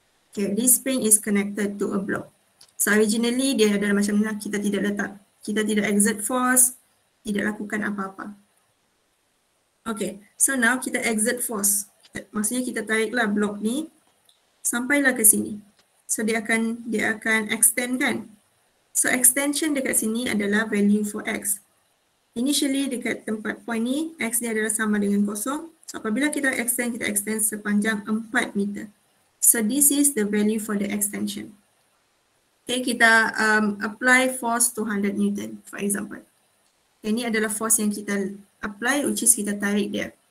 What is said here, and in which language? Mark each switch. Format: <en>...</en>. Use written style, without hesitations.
<en>Okay, this spring is connected to a block.</en> <ms>So originally dia adalah macam ni, kita tidak exert force, tidak lakukan apa-apa. Okay, so now kita exert force. Maksudnya kita tariklah blok ni sampailah ke sini. So dia akan extend kan? So extension dekat sini adalah</ms> <en>value for X.</en> <ms>Initially dekat tempat point ni, X dia adalah sama dengan kosong. So apabila kita extend sepanjang 4 meter.</ms> <en>So this is the value for the extension. Okay, kita apply force 200 Newton, for example.</en> <ms>Okay, ini adalah force yang kita apply, which is kita tarik dia.</ms>